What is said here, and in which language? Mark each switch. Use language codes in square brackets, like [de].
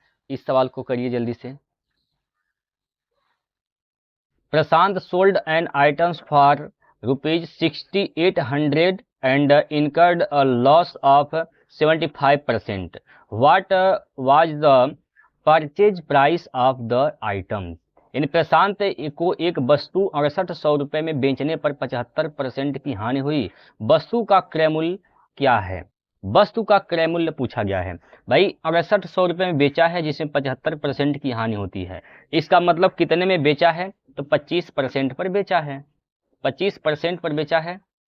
[hi] इस सवाल को करिए जल्दी से। [en] Prashant sold an items for ₹6800 and incurred a loss of 75%. What was the purchase price of the item? [hi] यानी प्रशांत को एक वस्तु 6800 रुपये में बेचने पर 75% की हानि हुई। वस्तु का क्रय मूल्य क्या है, वस्तु का क्रय मूल्य पूछा गया है। भाई 6800 रुपये में बेचा है जिसमें 75% की हानि होती है, इसका मतलब कितने में बेचा है, तो 25% पर बेचा है, 25% पर बेचा है।